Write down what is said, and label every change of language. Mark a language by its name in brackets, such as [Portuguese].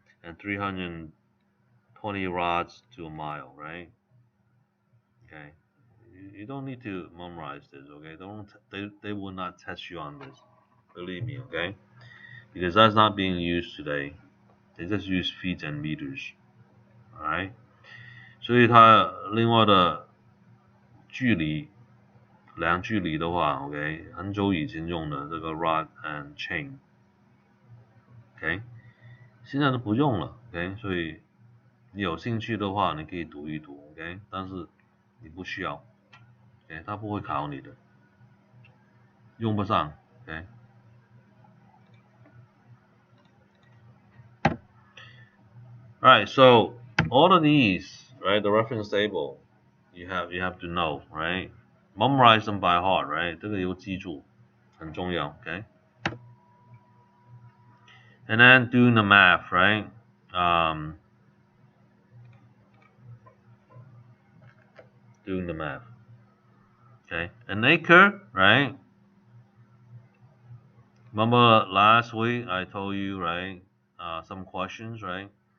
[English] And 320 rods to a mile, right? Okay, you don't need to memorize this. Okay, they will not test you on this. Believe me, okay? Because that's not being used today. They just use feet and meters. [Chinese] Alright， 所以它另外的距离量距离的话 ，OK， 很久以前用的这个 rod and chain，OK， 现在都不用了 ，OK， 所以你有兴趣的话，你可以读一读 ，OK， 但是你不需要 ，OK， 它不会考你的，用不上 ，OK。 [English] Alright, so all of these, right, the reference table, you have to know, right? Memorize them by heart, right? [Chinese] 这个有记住，很重要 ，okay? [English] And then doing the math, right? Doing the math. Okay, an acre, right? Remember last week I told you, right? Some questions, right?